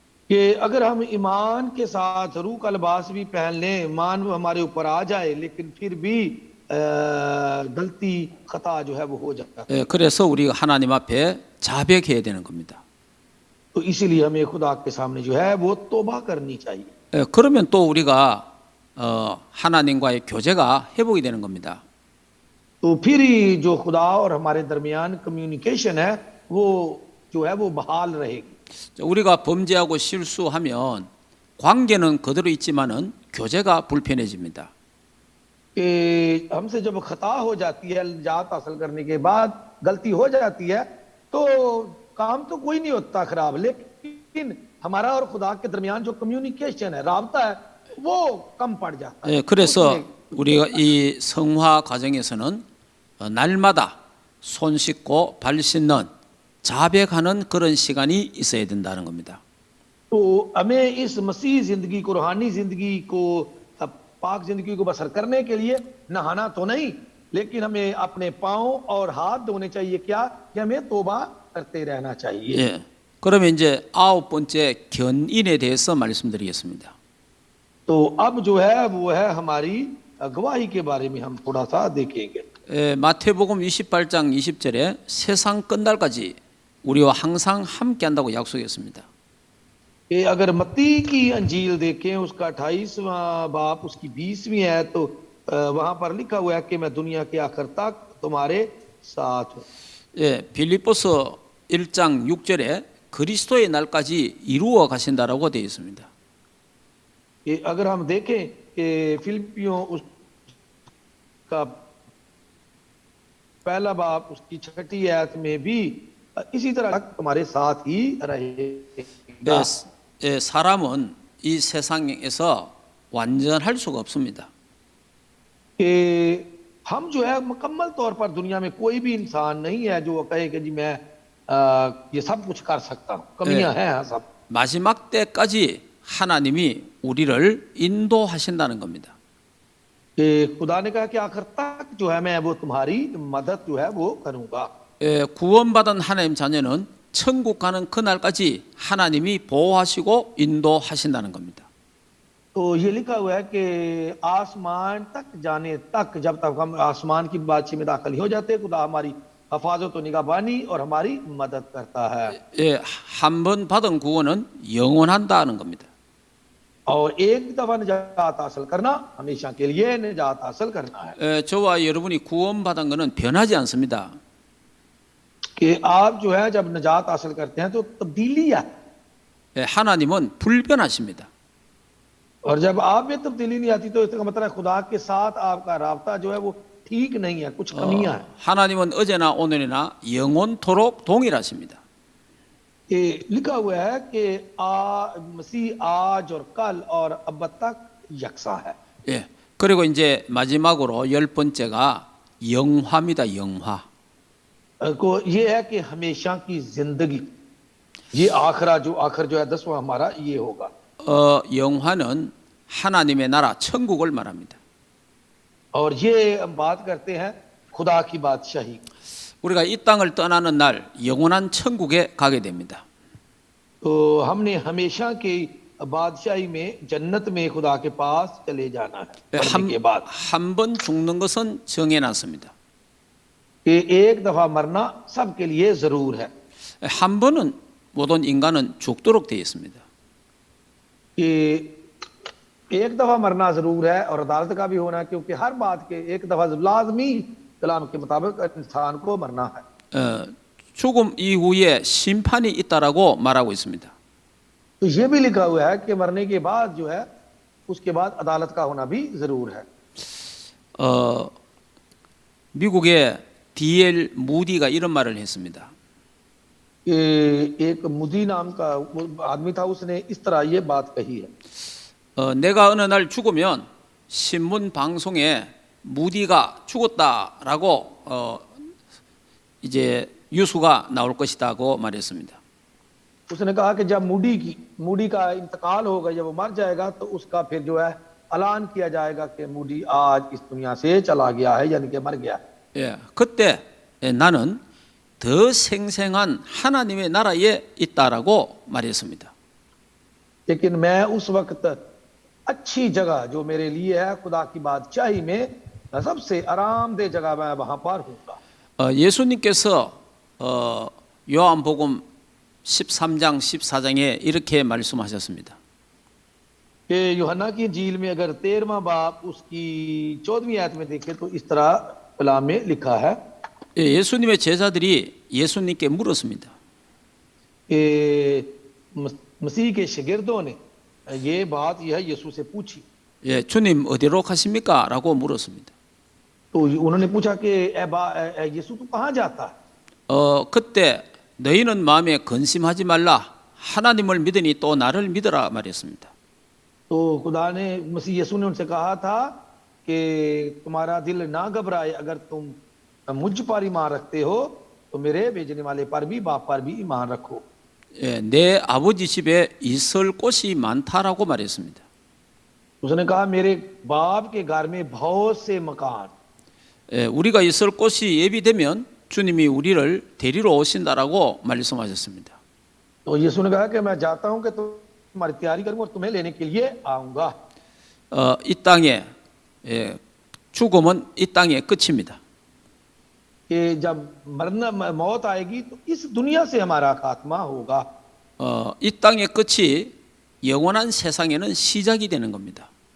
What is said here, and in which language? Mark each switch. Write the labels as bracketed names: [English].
[Hindi] कि अगर हम ईमान के साथ रूह का लिबास भी पहन लें, ईमान हमारे ऊपर आ जाए, लेकिन फिर भी गलती खता जो है वो हो जाता है। [Korean] 예, 그래서 우리가 하나님 앞에 자백해야 되는 겁니다. [Hindi] तो इसीलिए हमें खुदा के सामने जो है वो तौबा करनी चाहिए। [Korean] 예, 그러면 또 우리가 하나님과의 교제가 회복이 되는 겁니다. [Hindi] तो फिर ही जो खुदा और हमारे दरमियान कम्युनिकेशन है वो जो है वो बहाल रहेगी। [Korean] 우리가 범죄하고 실수하면 관계는 그대로 있지만은 교제가 불편해집니다. [Hindi] कि हमसे जब खता हो जाती है, निजात हासिल करने के बाद गलती हो जाती है, तो काम तो कोई नहीं होता खराब, लेकिन हमारा और खुदा के दरमियान जो कम्युनिकेशन है, राबता है, वो कम पड़ जाता है। [Korean] 예, 그래서 우리가 이 성화 과정에서는 날마다 손 씻고 발 씻는 자백하는 그런 시간이 있어야 된다는 겁니다. [Hindi] तो हमें इस मसीह जिंदगी को, रूहानी जिंदगी को, पाक जिंदगी को बसर करने के लिए नहाना तो नहीं, लेकिन हमें अपने पाँव और हाथ धोने चाहिए। क्या कि हमें तौबा करते रहना चाहिए। [Korean] 예, 그러면 이제 9번째 견인에 대해서 말씀드리겠습니다. [Hindi] तो अब जो है वो है हमारी गवाही के बारे में हम थोड़ा सा देखेंगे। [Korean] 예, 마태복음 28장 20절에 세상 끝날까지 우리와 항상 함께 한다고 약속했습니다. [Hindi] कि अगर मत्ती की अंजील देखें, उसका 28वां बाप उसकी 20वीं है, तो वहां पर लिखा हुआ है कि मैं दुनिया के आखिर तक तुम्हारे साथ हूं। [Korean] 예, 빌립보서 1장 6절에 그리스도의 날까지 이루어 가신다라고 되어 있습니다. [Hindi] कि अगर हम देखें कि फिलिपियों उसका पहला बाप उसकी 6ठी आयत में भी इसी तरह तुम्हारे साथ ही रहेगा। [Korean] 예, 사람은 이 세상에서 완전할 수가 없습니다. [Hindi] कि हम जो है मुकम्मल तौर पर दुनिया में कोई भी इंसान नहीं है जो कहे कि जी मैं ये सब कुछ कर सकता हूँ। कमियां हैं सब। [Korean] 마지막 때까지 하나님이 우리를 인도하신다는 겁니다. [Hindi] कि खुदा ने कहा कि आखिर तक जो है मैं वो तुम्हारी मदद जो है वो करूंगा। [Korean] 예, 구원받은 하나님 자녀는 천국 가는 그날까지 하나님이 보호하시고 인도하신다는 겁니다. [Hindi] तो ये लिखा हुआ है कि आसमान तक जाने तक, जब तक हम आसमान की बादशाही में दाखिल हो जाते हैं, खुदा हमारी हफाजत और निगहबानी और हमारी मदद करता है। [Korean] 예, 한 번 받은 구원은 영원한다는 겁니다. [Hindi] और एक दफा निजात हासिल करना हमेशा के लिए निजात हासिल करना है। [Korean] 예, 저와 여러분이 구원받은 것은 변하지 않습니다. [Hindi] कि आप जो है जब निजात हासिल करते हैं तो तब्दीली है, [Korean] 예, 하나님은 불변하십니다. [Hindi] और जब आप में तब्दीली नहीं आती तो इसका मतलब है खुदा के साथ आपका राब्ता जो है वो ठीक नहीं है, कुछ कमियां हैं। [Korean] 하나님은 어제나 오늘이나 영원토록 동일하십니다. [Hindi] कि लिखा हुआ है कि मसीह आज और कल और अब तक यकसा है। [Korean] 예, 그리고 이제 마지막으로 10번째가 영화입니다. 영화. [Hindi] को ये है कि हमेशा की जिंदगी, ये आखिर जो है 10वां हमारा ये होगा। [Korean] 영화는 하나님의 나라 천국을 말합니다. [Hindi] और ये हम बात करते हैं खुदा की बादशाही। [Korean] 우리가 이 땅을 떠나는 날 영원한 천국에 가게 됩니다. [Hindi] तो हमने हमेशा की बादशाही में जन्नत में खुदा के पास चले जाना है। मरने के बाद [Korean] 한 번 죽는 것은 정해놨습니다. [Hindi] कि एक दफा मरना सबके लिए जरूर है। [Korean] 한 번은 모든 인간은 죽도록 되어 있습니다. [Hindi] कि एक दफा मरना जरूर है और अदालत का भी होना, क्योंकि हर बात के एक दफा लाजमी कलाम के मुताबिक इंसान को मरना है। [Korean] 죽음 이후에 심판이 있다라고 말하고 있습니다. [Hindi] तो ये भी लिखा हुआ है कि मरने के बाद जो है उसके बाद अदालत का होना भी जरूर है। [Korean] 미국의 D.L. 무디가 이런 말을 했습니다. [Hindi] एक मुदी नाम का आदमी था, उसने इस तरह ये बात कही है। [Korean] 내가 어느 날 죽으면 신문 방송에 무디가 죽었다라고 이제 뉴스가 나올 것이다고 말했습니다. [Hindi] उसने कहा कि जब मूडी का इंतकाल होगा, जब वो मर जाएगा तो उसका फिर जो है ऐलान किया जाएगा कि मूडी आज इस दुनिया से चला गया है, यानी कि मर गया है। [Korean] 예, 그때 나는 더 생생한 하나님의 나라에 있다라고 말했습니다. [Hindi] लेकिन मैं उस वक्त अच्छी जगह जो मेरे लिए है खुदा की बादशाही में, सबसे आरामदेह जगह मैं वहां पर हूँगा। [Korean] 예수님께서 요한복음 13장 14장에 이렇게 말씀하셨습니다. [Hindi] कि यूहन्ना की इंजील में अगर 13वां बाब उसकी 14वीं आयत में देखें तो इस तरह कलाम में लिखा है [Korean] 예수님의 제자들이 예수님께 물었습니다. [Hindi] कि मसीह के शागिर्दों ने ये बात यह यीशु से पूछी। [Korean] 예, 주님 어디로 가십니까? 라고 물었습니다. [Hindi] तो उन्होंने पूछा कि यीशु तू कहाँ जाता है? [Korean] 그때 너희는 마음에 근심하지 말라. 하나님을 믿으니 또 나를 믿으라 말했습니다. [Hindi] तो खुदा ने मसीह यीशु ने उनसे कहा था कि तुम्हारा दिल ना घबराए, अगर तुम मुझ पर ईमान रखते हो तो मेरे भेजने वाले पर भी, बाप पर भी ईमान रखो। [Korean] 예, 내 아버지 집에 있을 곳이 많다라고 말했습니다. [Hindi] उसने कहा मेरे बाप के घर में बहुत से मकान। [Korean] 예, 우리가 있을 곳이 예비되면 주님이 우리를 데리러 오신다라고 말씀하셨습니다. [Hindi] तो यीशु ने कहा कि मैं जाता हूं कि तुम्हारी तैयारी करूंगा और तुम्हें लेने के लिए आऊंगा। [Korean] 이 땅에 죽음은 이 땅의 끝입니다. [Hindi] कि जब मरना मौत आएगी तो इस दुनिया से हमारा खात्मा होगा। [Korean] 이 땅의 끝이 영원한 세상에는 시작이 되는 겁니다.